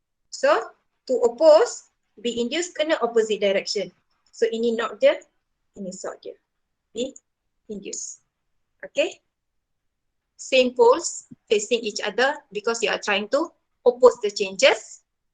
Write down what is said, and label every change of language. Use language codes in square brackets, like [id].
[en] So, to oppose, B induce [ms] kena [en] opposite direction. [ms] So, ini north dia, ini south dia. [en] B induce. Okay? Same poles facing each other because you are trying to oppose the changes.